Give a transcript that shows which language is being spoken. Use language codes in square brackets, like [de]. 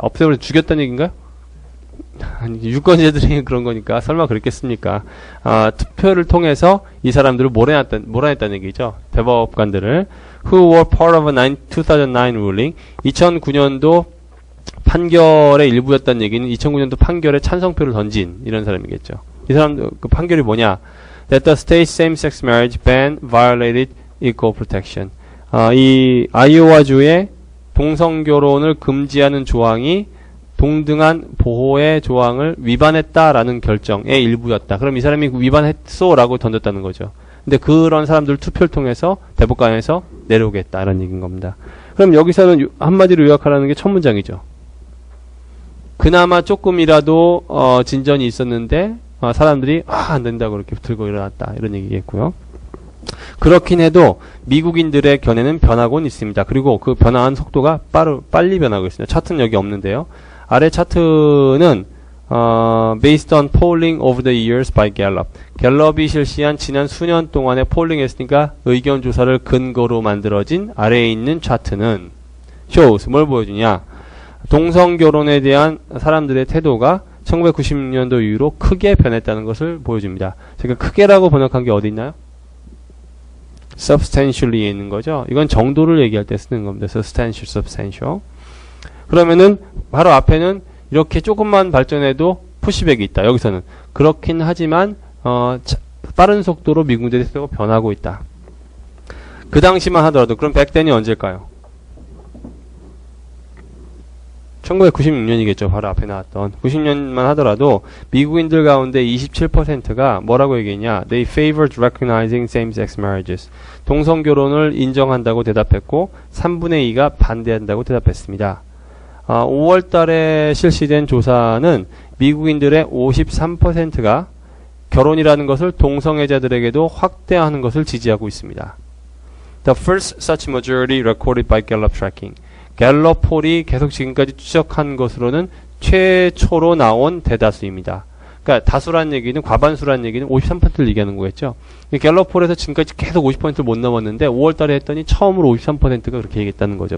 [ko] 없애버려 죽였다는 얘기인가요? 아니, 유권자들이 그런 거니까 설마 그랬겠습니까? 투표를 통해서 이 사람들을 몰아냈다는 얘기죠. 대법관들을 [en] who were part of a 2009 ruling [ko] 2009년도 판결의 일부였다는 얘기는 2009년도 판결에 찬성표를 던진 이런 사람이겠죠. 이 사람 그 판결이 뭐냐? [en] That the state same-sex marriage ban violated equal protection. [ko] 이 아이오와주의 동성결혼을 금지하는 조항이 동등한 보호의 조항을 위반했다라는 결정의 일부였다. 그럼 이 사람이 위반했소라고 던졌다는 거죠. 근데 그런 사람들 투표를 통해서 대법관에서 내려오겠다라는 얘기인 겁니다. 그럼 여기서는 한마디로 요약하라는 게 첫 문장이죠. 그나마 조금이라도 진전이 있었는데 사람들이 안 된다고 이렇게 들고 일어났다 이런 얘기겠고요. 그렇긴 해도 미국인들의 견해는 변하고는 있습니다. 그리고 그 변화한 속도가 빨리 변하고 있습니다. 차트는 여기 없는데요. 아래 차트는 [en] based on polling over the years by Gallup. [ko] 갤럽이 실시한 지난 수년 동안의 폴링 했으니까 의견 조사를 근거로 만들어진 아래에 있는 차트는 shows 뭘 보여주냐? 동성 결혼에 대한 사람들의 태도가 1990년도 이후로 크게 변했다는 것을 보여줍니다. 제가 크게라고 번역한 게 어디 있나요? substantially에 있는 거죠. 이건 정도를 얘기할 때 쓰는 겁니다. [en] substantial, substantial. [ko] 그러면은 바로 앞에는 이렇게 조금만 발전해도 푸시백이 있다. 여기서는 그렇긴 하지만 빠른 속도로 미국인들의 태도가 변하고 있다. 그 당시만 하더라도 그럼 백댄이 언제일까요? 1996년이겠죠. 바로 앞에 나왔던 90년만 하더라도 미국인들 가운데 27%가 뭐라고 얘기했냐? [en] They favored recognizing same-sex marriages. [ko] 동성결혼을 인정한다고 대답했고 3분의 2가 반대한다고 대답했습니다. 5월 달에 실시된 조사는 미국인들의 53%가 결혼이라는 것을 동성애자들에게도 확대하는 것을 지지하고 있습니다. [en] The first such majority recorded by Gallup tracking. [ko] 갤럽 폴이 계속 지금까지 추적한 것으로는 최초로 나온 대다수입니다. 그러니까 다수란 얘기는 과반수란 얘기는 53%를 얘기하는 거겠죠. 갤럽 폴에서 지금까지 계속 50%를 못 넘었는데 5월 달에 했더니 처음으로 53%가 그렇게 얘기했다는 거죠.